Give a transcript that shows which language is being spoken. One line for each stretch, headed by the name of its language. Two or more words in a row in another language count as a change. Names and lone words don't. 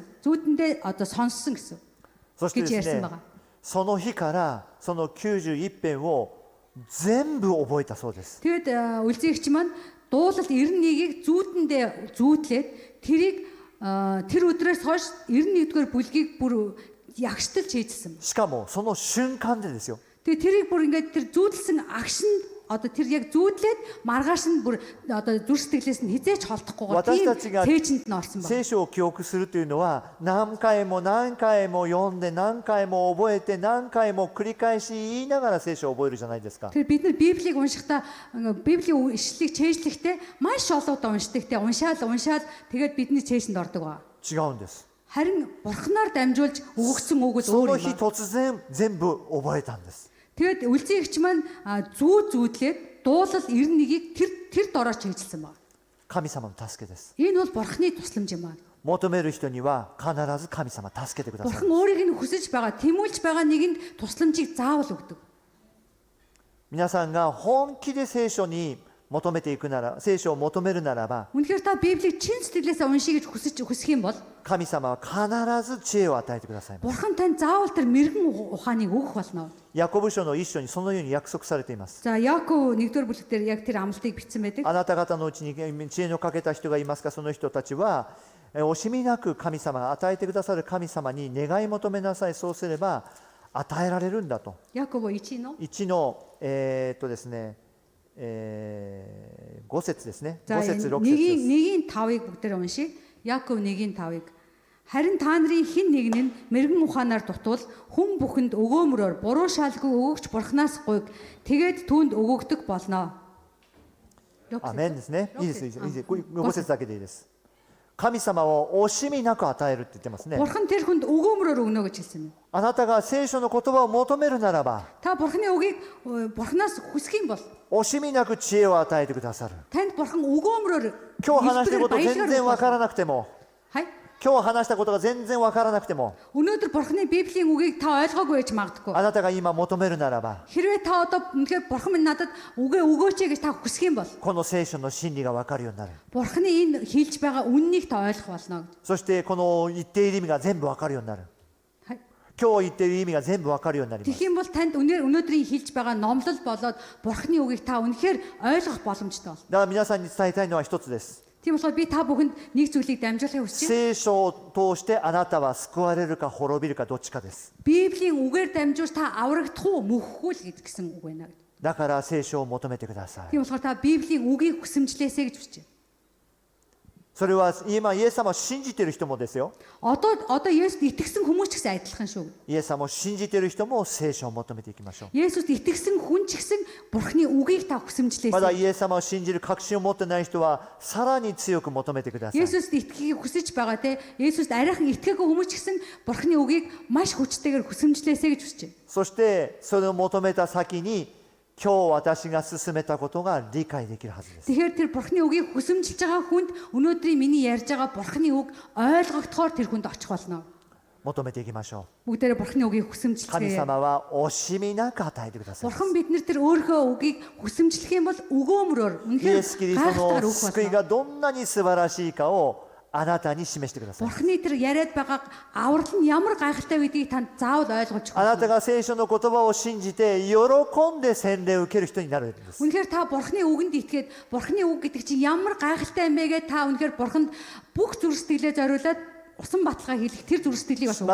Mongolian: Зүүдэндээ одоо сонссон гэсэн.
Japanese: そしてですね、その日からその91編を全部覚えたそうです。
Mongolian: Тэгээд үлзийгч маань дуулал 91-ийг зүүдэндээ зүүдлээд тэрийг тэр өдрөөс хойш 91-р бүлгийг бүр ягшталж хийжсэн.
Japanese: しかもその瞬間でですよ。
Mongolian: Тэгээ тэрийг бүр ингээд тэр зүүдэлсэн агшин одоо тэр яг зүүдлээд маргааш нь бүр одоо зүрх сэтгэлээс нь хизээч холдохгүйгээр тийм цээжинд нь орсон байна.
Japanese: 聖書を記憶するというのは何回も何回も読んで何回も覚えて何回も繰り返し言いながら聖書を覚えるじゃないですか。
Mongolian: Тэр бид нар Библийг уншихдаа Библийн ишлэлийг чэйжлэхдээ маш олон удаа уншдаг те уншаал тэгээд бидний цээжинд ордог ба.
Japanese: 違うんです。
Mongolian: Харин бурхнаар дамжуулж өгөгдсөн үг л
Japanese: そ
Mongolian: өөр
Japanese: の
Mongolian: юм
Japanese: 日
Mongolian: ба.
Japanese: 突然全部覚えたんです。
Mongolian: Тэгээд үлзийгч маань зүүдлээд дуулал 91-ийг тэр дорооч хийжсэн ба.
Japanese: 神様の助けです。
Mongolian: Энэ бол бурхны тусламж юм ба.
Japanese: 求める人には必ず神様助けてください。
Mongolian: Бурхан өөрийг нь хүсэж байгаа, тэмүүлж байгаа нэгэнд тусламжийг заавал өгдөг.
Japanese: 皆さんが本気で聖書に求めていくなら、聖書を求めるならば、
Mongolian: Үнэхээр та Библийг чин сэтгэлээсээ уншия гэж хүсэх юм бол
Japanese: 神様は必ず知恵を与えてくださいます。
Mongolian: Бурхан танд заавал тэр мэрэгэн ухааныг өгөх болно.
Japanese: ヤコブ書の一章にそのように約束されています。
Mongolian: За Яков 1-р бүлэг дээр яг тэр амлалтыг бичсэн байдаг.
Japanese: あなた方のうちに知恵のかけた人がいますか、その人たちは惜しみなく神様が与えてくださる神様に願い求めなさい。そうすれば与えられるんだと。 Яков 1の 1のですね、5節ですね。
Mongolian: За
Japanese: 5節6節
Mongolian: 1-ийн 5-ыг бүгдээр уншия. Яков 1-ийн 5-ыг Харин та нарын хэн нэг нь мэрэгэн ухаанаар дутвал хүн бүхэнд өгөөмрөөр буруу шаалгүй өгөгч бурхнаас гуйг тэгээд түүнд өгөгдөх болно.
Japanese: アメンですね。いいです。いいです。5節だけでいいです。神様を惜しみなく与えるって言ってますね。
Mongolian: Бурхан тэр хүнд өгөөмрөөр өгнө гэж хэлсэн юм.
Japanese: あなたが聖書の言葉を求めるならば、
Mongolian: Та бурханы үгийг бурханаас хүсэх юм бол
Japanese: 惜しみなく知恵を与えてくださる。
Mongolian: танд бурхан өгөөмрөөр
Japanese: 今日話していること全然わからなくても、 Хай. 今日話したことが全然わからなくても、
Mongolian: Өнөөдөр бурханы Библийн үгийг та ойлгоогүй байж магадгүй.
Japanese: あなたが今求めるならば、
Mongolian: Хэрвээ та одоо үнэхээр бурхан минь надад үгээ өгөөч гэж та хүсэх юм бол
Japanese: この聖書の真理がわかるようになる。
Mongolian: бурханы энэ хэлж байгаа үннийг та ойлгох болно.
Japanese: そしてこの言っている意味が全部わかるようになる。 Хай. 今日言っている意味が全部わかるようになります。
Mongolian: Тэгэх юм бол танд өнөөдрийн хэлж байгаа номлол болоод бурханы үгийг та үнэхээр ойлгох боломжтой бол.
Japanese: だから皆さんに伝えたいのは一つです。
Mongolian: Тийм болохоор би та бүхэнд нэг зүйлийг дамжуулахыг хүсэж байна.
Japanese: 聖書を通してあなたは救われるか滅びるかどっちかです。
Mongolian: Библийн үгээр дамжуулж та аврагдах уу мөхгүй л гэсэн үг байна.
Japanese: だから聖書を求めてください。
Mongolian: Тийм болохоор та Библийн үгийг хүсэмжлээсэй гэж хүсэж байна.
Japanese: それは今イエス様を信じている人もですよ。
Mongolian: Одоо Есүст итгэсэн хүмүүс ч гэсэн адилхан шүү.
Japanese: イエス様を信じている人も聖書を求めていきましょう。
Mongolian: Есүст итгэсэн хүн ч гэсэн бурханы үгийг та хүсэмжлээсэй.
Japanese: まだイエス様を信じる確信を持ってない人はさらに強く求めてください。
Mongolian: Есүст итгэхийг хүсэж байгаа те Есүст арайхан итгэхгүй хүмүүс ч гэсэн бурханы үгийг маш хүчтэйгээр хүсэмжлээсэй гэж хүсэж байна.
Japanese: そしてそれを求めた先に今日私が進めたことが理解できるはずです。
Mongolian: Тэгэхээр тэр бурханы үгийг хүсэмжилж байгаа хүнд өнөөдрийн миний ярьж байгаа бурханы үг ойлгогдохоор тэр хүнд очих болно.
Japanese: 求めていきましょう。
Mongolian: Бүгдээрээ бурханы үгийг
Japanese: 神
Mongolian: хүсэмжилцгээе.
Japanese: 様は惜しみなく与えてください。
Mongolian: Бурхан биднэр тэр өөрийнхөө үгийг хүсэмжлэх юм бол өгөөмрөөр
Japanese: イエス・キリスト
Mongolian: гайхалтай
Japanese: の
Mongolian: өгөх
Japanese: 救い
Mongolian: болно.
Japanese: がどんなに素晴らしいかをあなたに示してください。
Mongolian: Бурханы тэр яриад байгаа аврал нь ямар гайхалтай байдгийг танд заавал ойлгуулж
Japanese: あなた
Mongolian: өгөх.
Japanese: が聖書の言葉を信じて喜んで洗礼を受ける人になるんです。
Mongolian: Үнэхээр та бурханы үгэнд итгээд бурханы үг гэдэг чинь ямар гайхалтай юм бэ гэж та үнэхээр бурханд бүх зүрх сэтгэлээ зориулаад усан баталгаа хийх тэр зүрх сэтгэлийг бас